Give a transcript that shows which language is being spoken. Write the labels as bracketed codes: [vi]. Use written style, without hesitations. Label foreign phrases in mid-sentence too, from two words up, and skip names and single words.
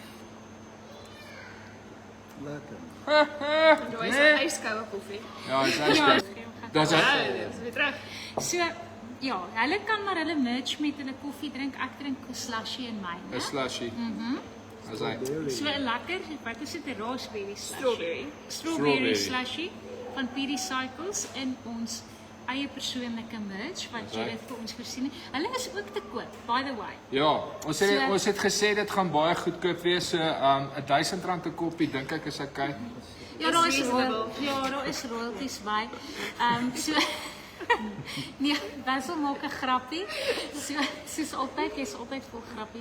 [af] Lekker. Enjoy sy yskoue koffie. Ja, dis Ja, reg. Daar's Ja, hy. dis weer terug. So ja, hulle kan maar hulle merch met hulle koffie drink. Ek drink 'n slushy in myne. 'n slushie. Dis hy. So 'n lekker, wat is dit, 'n [en] raspberry slushy. [af] Strawberry. Strawberry Strawberry. slushy van PD Cycles in ons eie persoonlike merch wat Dis jy right. dit vir ons voorsien. Hulle is ook te koop, [en] by the way. [af] Ja, So- ons het gesê dit gaan baie goedkoop wees. So R1000 'n koppie dink ek is okay. Ja, daar is reasonable. daar is royalties by. So nee, Basil maak 'n grappie. So soos altyd, jy's altyd vol grappies.